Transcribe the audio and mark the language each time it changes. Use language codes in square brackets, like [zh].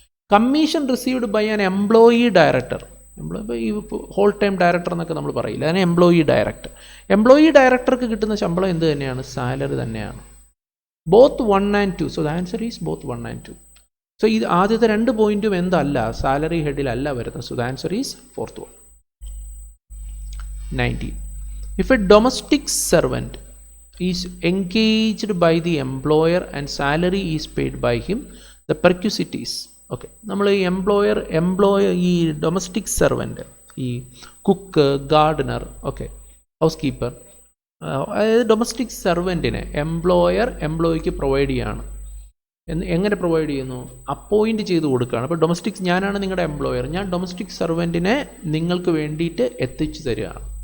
[ml] Commission received by an employee director, ഈ whole time director എന്നൊക്കെ നമ്മൾ പറയില്ല, അതിന് എംപ്ലോയി ഡയറക്ടർ. എംപ്ലോയി ഡയറക്ടർക്ക് കിട്ടുന്ന ശമ്പളം എന്ത് തന്നെയാണ്? സാലറി തന്നെയാണ്. [en] Both 1 and 2. So the answer is both 1 and 2. [ml] So ഇത് ആദ്യത്തെ 2 പോയിന്റും എന്തല്ല? സാലറി ഹെഡിലല്ല വരുന്നത്. [en] So the answer is 4th one. [ml] 19. [en] If a domestic servant is engaged by the employer and salary is paid by him, the perquisites. [ml] Okay, നമ്മൾ ഈ employer ഈ domestic servant, ഈ cook, Gardner, okay, house keeper, അതായത് domestic സെർവൻറ്റിനെ എംപ്ലോയിക്ക് provide ചെയ്യുകയാണ്. എങ്ങനെ provide ചെയ്യുന്നു? Appoint ചെയ്ത് കൊടുക്കുകയാണ്. അപ്പോൾ ഡൊമസ്റ്റിക്, ഞാനാണ് നിങ്ങളുടെ എംപ്ലോയർ, ഞാൻ ഡൊമസ്റ്റിക് സെർവൻറ്റിനെ നിങ്ങൾക്ക് വേണ്ടിയിട്ട് എത്തിച്ചു തരികയാണ്.